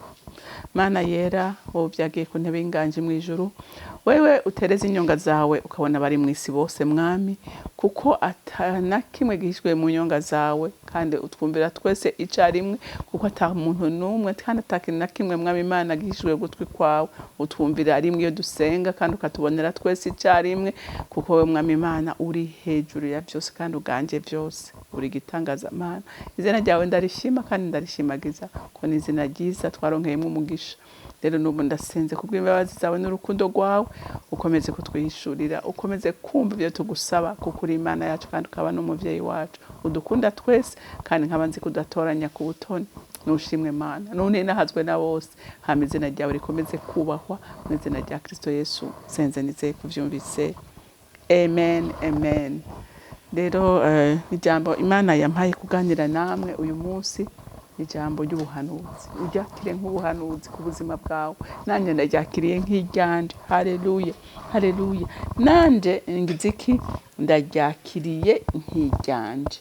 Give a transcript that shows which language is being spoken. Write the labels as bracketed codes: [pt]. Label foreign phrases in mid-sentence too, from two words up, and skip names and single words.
[rn] Mana yera, wowe byagiye ku ntebe y'inganje mu ijuru, wewe utereza inyonga zawe ukabona bari mu isi bose mwami, kuko atana kimwe gihishwe mu nyonga zawe, kandi utwumvira twese icarimwe, kuko ata muntu numwe kandi atakintu na kimwe mwami Imana gihishwe gutwi kwawe, utwumvira rimwe iyo dusenga kandi ukatubonera twese icarimwe, kuko wewe mwami Imana uri hejuru ya byose kandi uganje byose, uri gitangaza Mana. Izina ryawe ndarishima kandi ndarishimagiza, ko ni izina ryiza twaronkeyemo umugisha. Rero nubu ndasenze kubw'imbabazi zawe n'urukundo rwawe, ukomeze kutwihishurira, ukomeze kumva ibyo tugusaba, kuko uri Imana yacu kandi ukaba n'umuvyeyi wacu, udukunda twese kandi nkaba nzi kudatoranya ku butoni. Nushimwe Mana, none nahazwe na bose, hama izina ryawe rikomeze kubahwa mu izina rya Kristo Yesu senze nizeye kuvyumvise. Amen, amen. Rero ijambo Imana yampaye kuganira namwe uyu munsi, ijambo ry'ubuhanuzi. Uryakire nk'ubuhanuzi ku buzima bwawe, nanje ndaryakiriye nk'iryanje. Haleluya, haleluya. Nanje ngiziki ndaryakiriye nk'iryanje.